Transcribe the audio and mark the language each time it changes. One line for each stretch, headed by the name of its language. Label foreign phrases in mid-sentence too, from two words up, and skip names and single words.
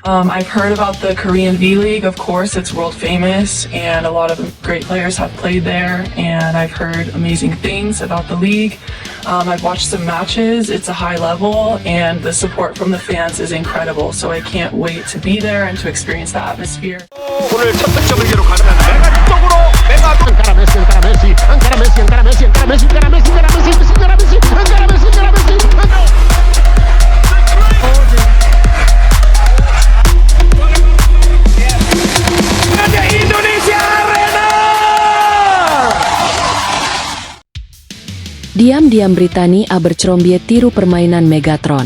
English: I've heard about the Korean V-League, of course, it's world famous, and a lot of great players have played there, and I've heard amazing things about the league. I've watched some matches, it's a high level, and the support from the fans is incredible, so I can't wait to be there and to experience the atmosphere.
Korean: 오늘 첫 득점을 기록하는 메가 쪽으로 메가
Catalan: encara Messi, encara Messi, encara Messi, encara Messi, encara Messi, encara Messi, encara Messi, encara Messi, encara Messi, encara Messi.
Indonesian: Indonesia Arena. Diam-diam Britani Abercrombie tiru permainan Megatron.